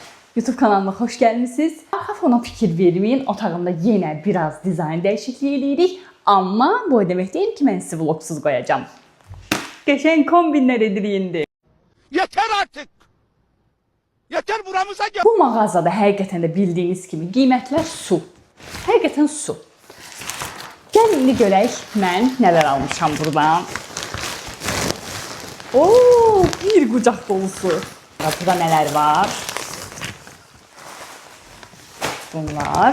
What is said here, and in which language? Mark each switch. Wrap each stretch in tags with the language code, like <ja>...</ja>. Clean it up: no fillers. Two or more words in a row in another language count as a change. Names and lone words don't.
<tr>YouTube kanalıma hoş gelmişsiniz. Arka fona fikir vermeyin. Otağımda yine biraz dizayn değişikliği edirik. Ama bu demek değil ki ben sizi vlogsuz koyacağım. Geçen kombinler ediliyindi. Yeter artık! Yeter buramıza gel!</tr> <az>Bu mağazada həqiqətən də bildiyiniz kimi qiymətlər su. Həqiqətən su. Gəlin indi görək mən nələr almışam buradan. Oo, bir qucaq dolusu. Burada nələr var? Bunlar.</az>